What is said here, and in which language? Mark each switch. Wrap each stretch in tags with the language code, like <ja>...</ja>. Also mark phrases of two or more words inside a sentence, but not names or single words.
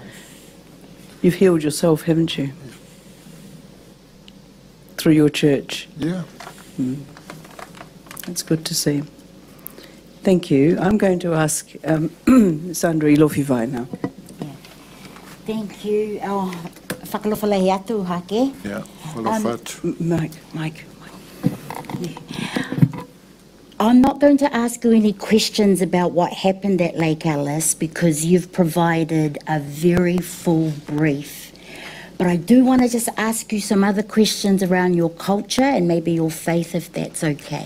<en>You've healed yourself, haven't you? Through your church. Yeah. That's good to see. Thank you. I'm going to ask Sandra Ilofivai now. Yeah. Thank you.</en> <niu>Whakalofalahi atu, Hake.</niu> <en>Yeah. Well, Mike. I'm not going to ask you any questions about what happened at Lake Alice because you've provided a very full brief. But I do want to just ask you some other questions around your culture and maybe your faith, if that's okay.</en>